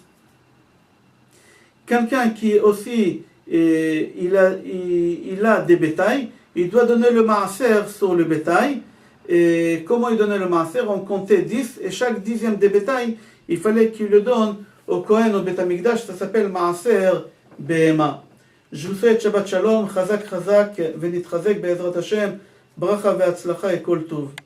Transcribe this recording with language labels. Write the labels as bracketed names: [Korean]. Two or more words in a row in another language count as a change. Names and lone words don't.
[French] Quelqu'un qui aussi il a des bétails, il doit donner le maaser sur le bétail. Et comment il donnait le maaser? On comptait 10, et chaque 10e des bétails, il fallait qu'il le donne au Kohen, au Bet Hamikdash, ça s'appelle [Hebrew] מעשר בהמה. [French] Je vous souhaite [Hebrew] שבת שלום, חזק חזק, ונתחזק, בעזרת השם, ברכה והצלחה [French] et [Hebrew] כל טוב.